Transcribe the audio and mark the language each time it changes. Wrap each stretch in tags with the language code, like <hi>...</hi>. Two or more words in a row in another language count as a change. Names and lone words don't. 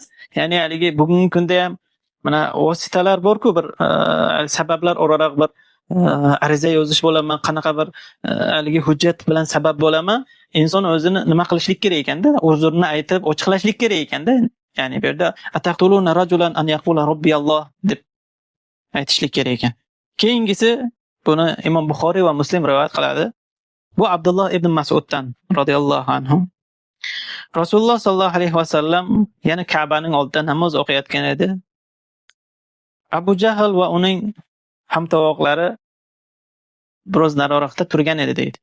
<uz>Ya'ni haligi bugungi kunda ham mana vositalar bor-ku, bir sabablar o'raroq bir ariza yozish bo'laman, qanaqa bir haligi hujjat bilan sabab bo'laman. Inson o'zini nima qilishlik kerak ekanda, uzrni aytib ochiqlashlik kerak ekanda. Ya'ni bu yerda</uz> <ar>أتقتلون رجلا أن يقول ربي الله</ar> <uz>deb aytishlik kerak ekan. Keyingisi buni Imom Buxoriy va Muslim rivoyat qiladi. Bu Abdulloh ibn Mas'uddan</uz> <ar>رضي الله عنه.</ar> <uz>Rasululloh</uz> <ar>صلى الله عليه وسلم</ar> <uz>yana Ka'baning oldida namoz o'qiyotgan edi. Abu Jahl va uning hamtovoqlari biroz nariroqda turgan edi deydi.</uz>